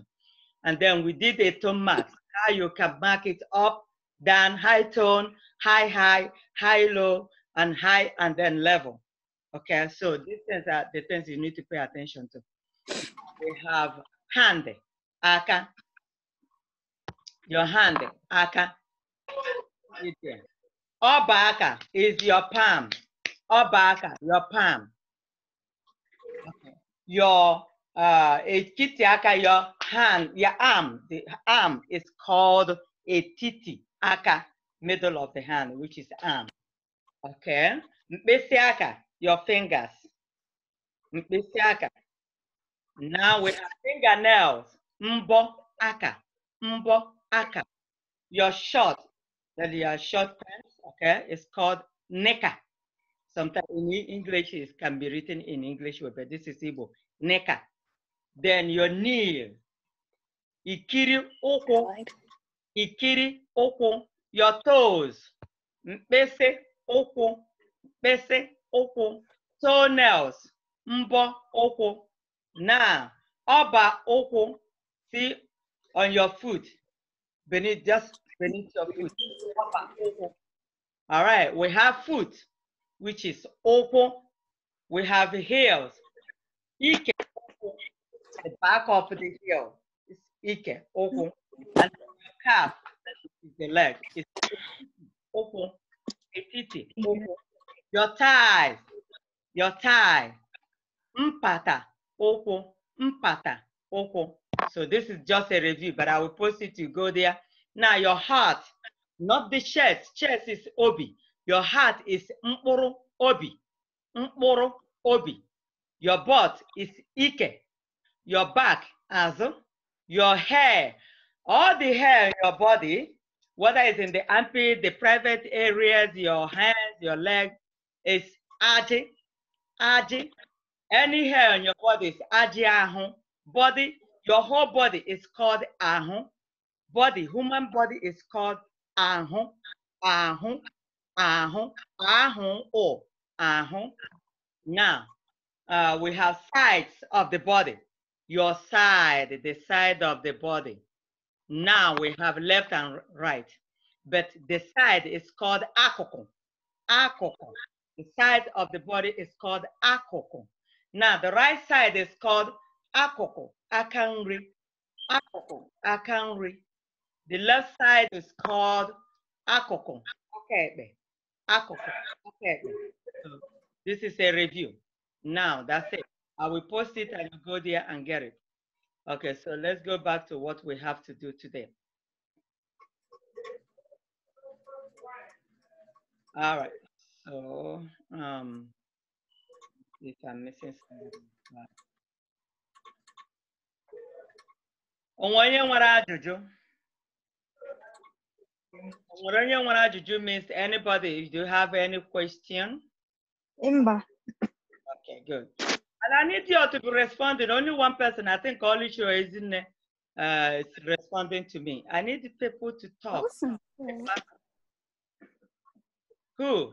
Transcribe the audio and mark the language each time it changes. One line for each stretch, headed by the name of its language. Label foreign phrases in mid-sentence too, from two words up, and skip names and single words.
English: And then we did a tone mark, how you can mark it up, down, high tone, high, low, and high, and then level. Okay, so these things are the things you need to pay attention to. We have hand,
Igbo: aka.
English: Your hand, aka.
Igbo: Oba aka
English: is your palm.
Igbo: Oba aka,
English: your palm. Okay. Your
Igbo: titi aka,
English: your hand, your arm. The arm is called a
Igbo: titi aka,
English: middle of the hand, which is arm.
Igbo: Okay. Mkpịsị aka,
English: your fingers.
Igbo: Mkpịsị aka.
English: Now we have fingernails.
Igbo: Mbọ aka. Mbọ aka.
English: Your short, that your short pants, okay, it's called neka. Sometimes in English it can be written in English, but this is Igbo. Neka. Then your knee.
Igbo: Ikiri ụkwụ. Ikiri ụkwụ.
English: Your toes.
Igbo: Mkpịsị ụkwụ. Mkpịsị ụkwụ. Toenails. Mbo ụkwụ. Now, ọba ụkwụ,
English: see on your foot, just beneath your foot.
Igbo: Ọba ụkwụ.
English: All right, we have foot, which is ụkwụ. We have heels. Ike, the back of the heel is
Igbo: ike, ụkwụ.
English: And the calf is the leg. It's ụkwụ.
Igbo: Etiti, ụkwụ.
English: Your thigh.
Igbo: Mpata, ụkwụ. Mpata, ụkwụ.
English: So this is just a review, but I will post it to go there. Now your heart, not the chest. Chest is obi. Your heart is
Igbo: mkpụrụ obi. Mkpụrụ obi.
English: Your butt is ike. Your back, azụ. Your hair, all the hair in your body, whether it's in the armpit, the private areas, your hands, your leg, is aji.
Igbo: Aji.
English: Any hair on your body is
Igbo: aji ahụ.
English: Body, your whole body is called ahụ. Body, human body is called ahụ.
Igbo: Ahụ. Ahụ. Ahụ or ahụ.
English: Now, we have sides of the body. Your side, the side of the body. Now we have left and right. But the side is called akụkụ.
Igbo: Akụkụ.
English: The side of the body is called akụkụ. Now the right side is called akụkụ.
Igbo: Aka nri. Akụkụ. Aka nri.
English: The left side is called akụkụ.
Igbo: Akaekpe. Akụkụ. Akaekpe.
English: So this is a review. Now that's it. I will post it and you go there and get it. Okay, so let's go back to what we have to do today. All right, so if I'm missing something.
Igbo: Onye nwere ajụjụ? Onye nwere ajụjụ
English: means anybody. If you have any question? Imba. Okay, good. And I need you to be responding. Only one person, I think only sure is responding to me. I need people to talk. Awesome. Who?